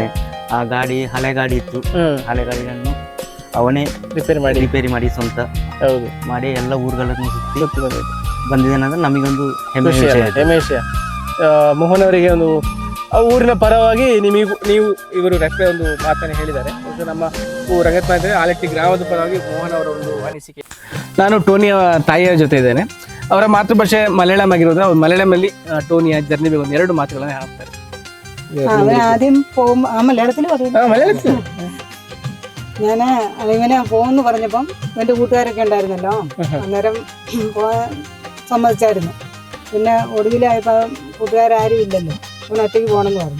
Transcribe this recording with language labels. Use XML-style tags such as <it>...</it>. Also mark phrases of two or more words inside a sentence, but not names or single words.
<kn>ಆ ಗಾಡಿ ಹಳೆ ಗಾಡಿ ಇತ್ತು, ಹಳೆ ಗಾಡಿಯನ್ನು ಅವನೇ ರಿಪೇರಿ ಮಾಡಿ ಸ್ವಂತ ಮಾಡಿ ಎಲ್ಲ ಊರುಗಳನ್ನು ಸುತ್ತಿ ಬಂದಿದ್ದಾನೆ ಅಂದ್ರೆ ನಮಗೊಂದು ಹೆಮ್ಮೆ ವಿಷಯ ಇದೆ. ಹೆಮ್ಮೆ ವಿಷಯ. ಮೋಹನ್ ಅವರಿಗೆ ಒಂದು ಆ ಊರಿನ ಪರವಾಗಿ ನೀವು ಇವರು ರೆಫ್ರೆ ಒಂದು ಮಾತನ್ನು ಹೇಳಿದ್ದಾರೆ. ಇದು ನಮ್ಮ ರಂಗತ್ನ ಆಲೆಟ್ಟಿ ಗ್ರಾಮದ ಪರವಾಗಿ ಮೋಹನ್ ಅವರ ಒಂದು ಅನಿಸಿಕೆ. ನಾನು ಟೋನಿಯ ತಾಯಿಯ ಜೊತೆ ಇದ್ದೇನೆ. ಅವರ ಮಾತೃಭಾಷೆ മലയാളം ಆಗಿರೋದು ಅವ್ರು മലയാളമಲ್ಲಿ ടോണിയ ജർണി ಬಗ್ಗೆ 2 മാറ്റുകളാണ് ಹೇಳ್ತಾರೆ.</kn> <ml>അവൻ ആദ്യം പോകുമ്പോ ആ മലയാളത്തിൽ പറയും. മലയാളത്തിൽ ഞാൻ അവനെ പോകുന്നു പറഞ്ഞപ്പം എന്റെ കൂട്ടുകാരൊക്കെ ഉണ്ടായിരുന്നല്ലോ, അന്നേരം പോകാൻ സമ്മതിച്ചായിരുന്നു. പിന്നെ ഒടുവിലായപ്പോ കൂട്ടുകാരും ഇല്ലല്ലോ, അവൻ ഒറ്റയ്ക്ക് പോകണമെന്ന് പറഞ്ഞു.</ml>